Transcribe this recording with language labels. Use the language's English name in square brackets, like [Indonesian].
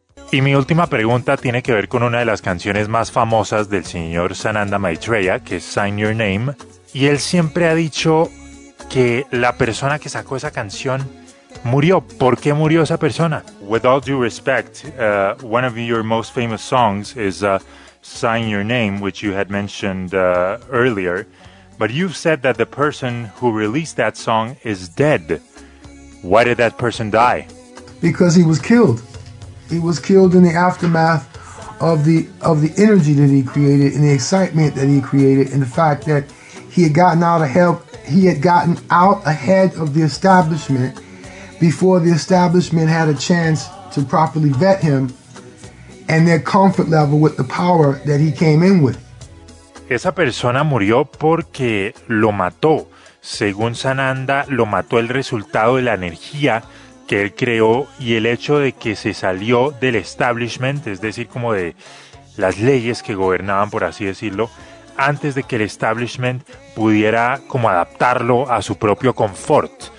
[Spanish] Y mi última pregunta tiene que ver con una de las canciones más famosas del señor Sananda Maitreya, que es Sign Your Name. Y él siempre ha dicho que la persona que sacó esa canción murió. ¿Por qué murió esa persona? [English] With all due respect, one of your most famous songs is Sign Your Name, which you had mentioned earlier. But you've said that the person who released that song is dead. Why did that person die? Because he was killed. He was killed in the aftermath of the energy that he created and the excitement that he created and the fact that he had gotten out of help. He had gotten out ahead of the establishment before the establishment had a chance to properly vet him and their comfort level with the power that he came in with. [Spanish] Esa persona murió porque lo mató. Según Sananda, lo mató el resultado de la energía que él creó y el hecho de que se salió del establishment, es decir, como de las leyes que gobernaban, por así decirlo, antes de que el establishment pudiera como adaptarlo a su propio confort.